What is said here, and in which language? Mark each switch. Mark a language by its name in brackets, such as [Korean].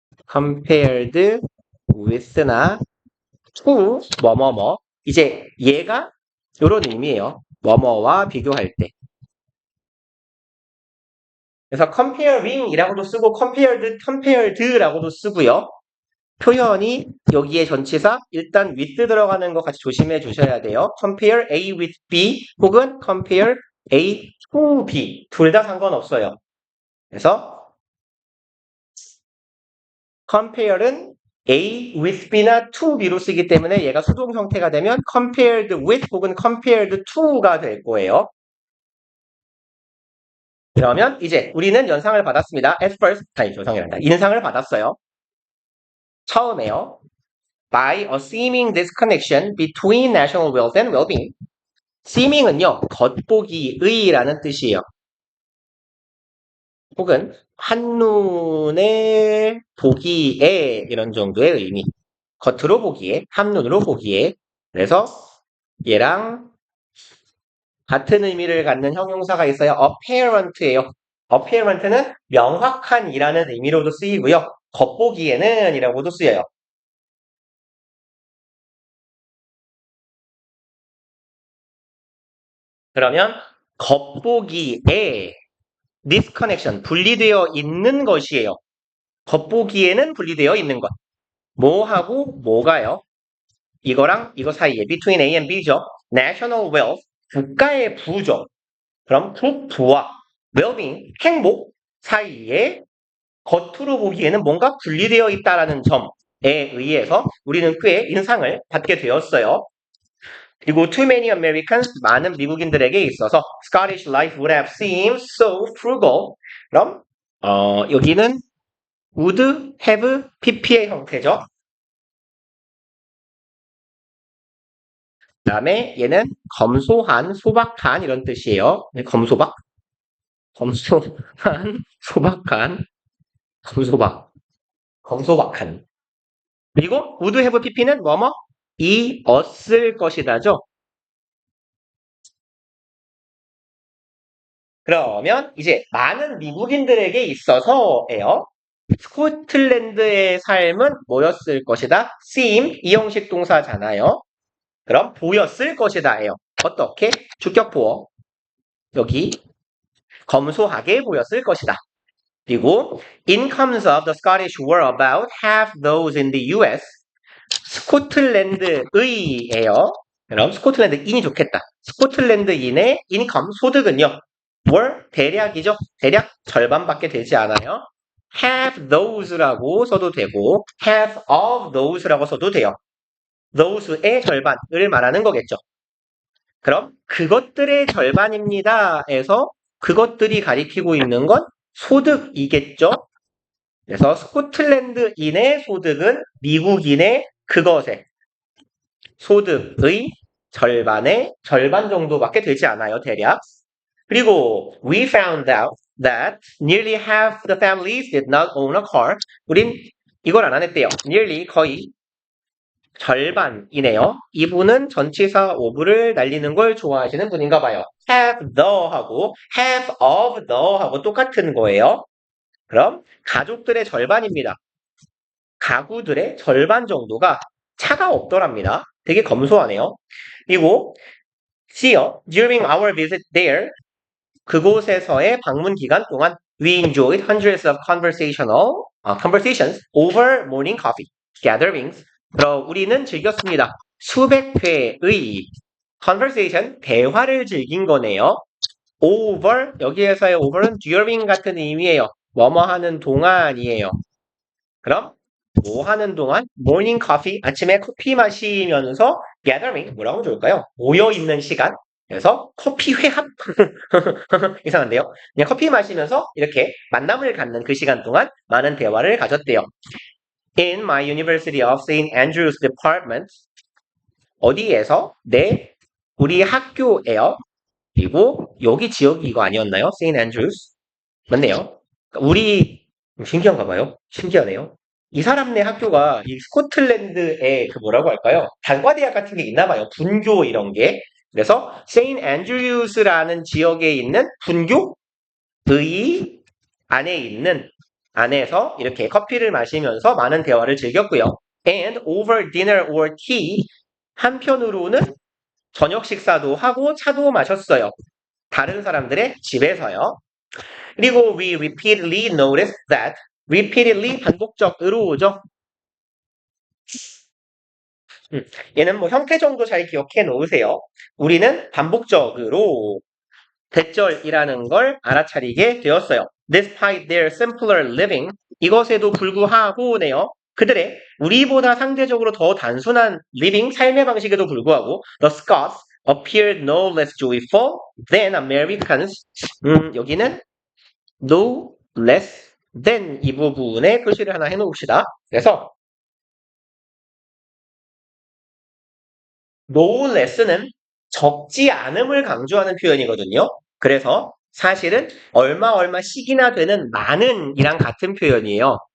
[English] compared with나 to, [Korean] 뭐뭐뭐. 이제 얘가 요런 의미예요. 뭐뭐와 비교할 때. 그래서 comparing이라고도 쓰고 compared라고도 쓰고요. 표현이 여기에 전치사 일단 with 들어가는 거 같이 조심해 주셔야 돼요. compare A with B 혹은 compare A to B 둘 다 상관없어요. 그래서 compare은 A with B나 to B로 쓰기 때문에 얘가 수동 형태가 되면 compared with 혹은 compared to가 될 거예요. 그러면 이제 우리는 연상을 받았습니다. [English] At first, [Korean] 조상이란다. 인상을 받았어요. 처음에요. [English] By a seeming disconnection between national wealth and well-being. [Korean] seeming은요, 겉보기의라는 뜻이에요. 혹은 한눈에 보기에 이런 정도의 의미. 겉으로 보기에, 한눈으로 보기에. 그래서 얘랑 같은 의미를 갖는 형용사가 있어요. apparent예요. apparent는 명확한이라는 의미로도 쓰이고요. 겉보기에는 이라고도 쓰여요. 그러면 겉보기에 disconnection, 분리되어 있는 것이에요. 겉보기에는 분리되어 있는 것. 뭐하고 뭐가요? 이거랑 이거 사이에 between A and B죠. national wealth, 국가의 부죠. 그럼 부와 well-being, 행복 사이에 겉으로 보기에는 뭔가 분리되어 있다라는 점에 의해서 우리는 꽤 인상을 받게 되었어요. [English] 그리고 too many Americans, [Korean] 많은 미국인들에게 있어서 [English] Scottish life would have seemed so frugal. [Korean] 그럼 여기는 would have PP의 형태죠. 그 다음에 얘는 검소한, 소박한 이런 뜻이에요. 검소박? 검소한, 소박한, 검소박, 검소박한. 그리고 would have PP는 뭐뭐? 이었을 것이다죠. 그러면 이제 많은 미국인들에게 있어서예요. 스코틀랜드의 삶은 뭐였을 것이다? seem, 이 형식 동사잖아요. 그럼 보였을 것이다예요. 어떻게? 주격보어. 여기 검소하게 보였을 것이다. [English] 그리고 incomes of the Scottish were about half those in the US. [Korean] 스코틀랜드의예요. 그럼 스코틀랜드인이 좋겠다. 스코틀랜드인의 인컴, 소득은요. 월 대략이죠. 대략 절반밖에 되지 않아요. have those라고 써도 되고 have of those라고 써도 돼요. those의 절반을 말하는 거겠죠. 그럼 그것들의 절반입니다에서 그것들이 가리키고 있는 건 소득이겠죠. 그래서 스코틀랜드인의 소득은 미국인의 그것의 소득의 절반의 절반 정도밖에 되지 않아요, 대략. [English] 그리고 we found out that nearly half the families did not own a car. [Korean] 우린 이걸 안 했대요. nearly 거의 절반이네요. 이분은 전치사 of를 날리는 걸 좋아하시는 분인가 봐요. have the 하고 have of the 하고 똑같은 거예요. 그럼 가족들의 절반입니다. 가구들의 절반 정도가 차가 없더랍니다. 되게 검소하네요. 그리고 C요. [English] During our visit there, [Korean] 그곳에서의 방문 기간 동안 [English] we enjoyed hundreds of conversations over morning coffee gatherings. [Korean] 그럼 우리는 즐겼습니다. 수백 회의 conversation, 대화를 즐긴 거네요. over, 여기에서의 over는 during 같은 의미예요. 뭐뭐 하는 동안이에요. 그럼 뭐 하는 동안? morning coffee, 아침에 커피 마시면서 gathering, 뭐라고 하면 좋을까요? 모여있는 시간. 그래서 커피 회합? 이상한데요? 그냥 커피 마시면서 이렇게 만남을 갖는 그 시간 동안 많은 대화를 가졌대요. [English] In my University of St. Andrews Department, [Korean] 어디에서? 우리 학교에요. 그리고 여기 지역이 이거 아니었나요? St. Andrews. 맞네요. 우리 신기한가 봐요. 신기하네요. 이 사람네 학교가 이 스코틀랜드에 그 뭐라고 할까요? 단과대학 같은 게 있나 봐요. 분교 이런 게. 그래서 세인트 앤드류스라는 지역에 있는 분교의 안에 있는 안에서 이렇게 커피를 마시면서 많은 대화를 즐겼고요. [English] And over dinner or tea [Korean] 한편으로는 저녁 식사도 하고 차도 마셨어요. 다른 사람들의 집에서요. [English] 그리고 we repeatedly noticed that repeatedly [Korean] 반복적으로죠. 얘는 뭐 형태 정도 잘 기억해 놓으세요. 우리는 반복적으로 대절이라는 걸 알아차리게 되었어요. [English] Despite their simpler living, [Korean] 이것에도 불구하고네요. 그들의 우리보다 상대적으로 더 단순한 living, 삶의 방식에도 불구하고 [English] the Scots appeared no less joyful than Americans. [Korean] 여기는 no less than 이 부분에 표시를 하나 해놓읍시다. 그래서 no less는 적지 않음을 강조하는 표현이거든요. 그래서 사실은 얼마씩이나 되는 많은 이랑 같은 표현이에요.